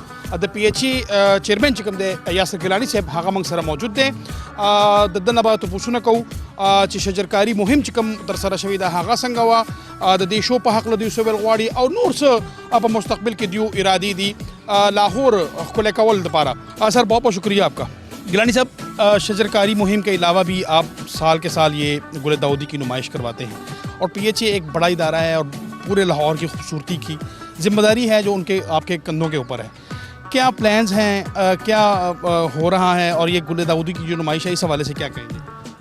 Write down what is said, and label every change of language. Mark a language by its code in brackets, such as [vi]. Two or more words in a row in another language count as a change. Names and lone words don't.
[ps] د پی ایچ ای چیرمین چې کوم دی یاسر ګیلاني صاحب هغه موږ سره موجود دی. د ده نه به تپوسونه کوو چې شجرکاري مهم چې کوم ترسره شوي ده هغه څنګه وه، د دې شو په هکله دوی څه ویل غواړي او نور څه په مستقبل کې دیو ارادې دي لاہور ښکلی کول دپاره. [ur] سر بہت بہت شکریہ آپ کا. گیلانی صاحب شجرکاری مہم کے علاوہ بھی آپ سال کے سال یہ گل داودی کی نمائش کرواتے ہیں اور پی ایچ اے ایک بڑا ادارہ ہے اور پورے لاہور کی خوبصورتی کی ذمہ داری ہے جو ان کے آپ کے کندھوں کے اوپر ہے. کیا پلانز ہیں، کیا ہو رہا ہے اور یہ گل داودی کی جو نمائش ہے اس حوالے سے کیا کہیں گے؟